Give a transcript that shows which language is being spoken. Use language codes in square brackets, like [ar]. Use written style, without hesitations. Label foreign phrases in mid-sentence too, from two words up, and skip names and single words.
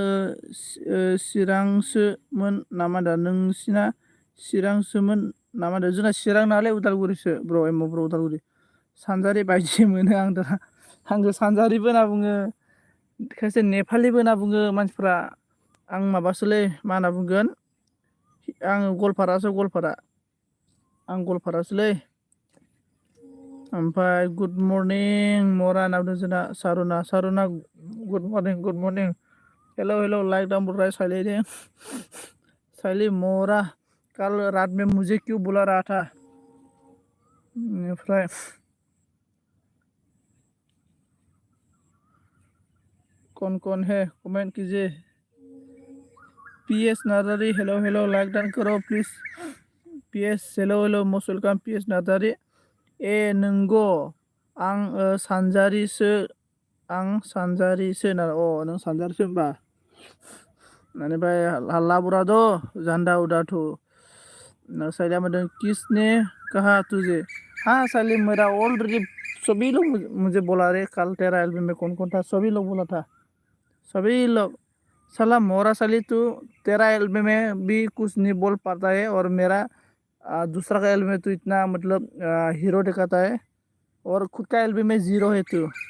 [brx] चिरांसोमोन नामा दा नोंसिना चिरांसोमोन नामा दा जोंना चिरां नालाय उदालगुरिसो ब्र उदालगुरि सानजारि बायदि मोनो आंखौ सानजारिबो होनना बुङो खायसे नेपालिबो होनना बुङो मानसिफ्रा आं माबासोलै मा होनना बुंगोन आङो गवालपारासोलै गवालपारासोलै ओमफ्राय [en] good morning [brx] मरा होनना बुंदों जोंना सारुना [en] good morning hello like down [hi] बोल रहा है साइली मोरा कल रात में मुझे क्यों बुला रहा था [brx] ओमफ्राय [hi] कौन है कमेंट कीजिए पीएस नार्जारी [en] hello like down [hi] करो प्लीज पीएस हेलो [en] most welcome [hi] पीएस नार्जारी [brx] ए नंगौ आं सानजारिसो ना नों सानजारिसो होनबा बेनिफ्राय हल्ला बुरा दो जान्दा उदाथु साइलिया मदन [hi] किसने कहा तुझे हाँ साइली मेरा ऑलरेडी सभी लोग मुझे बोला रे कल तेरा एल्बम में कौन था सभी लोग बोला था सभी लोग साला मोरा साली तू तेरा एल्बम में भी कुछ नहीं बोल पाता है और मेरा दूसरा का एल्बम में तू इतना मतलब हीरो दिखाता है और खुद का एल्बम में जीरो है तू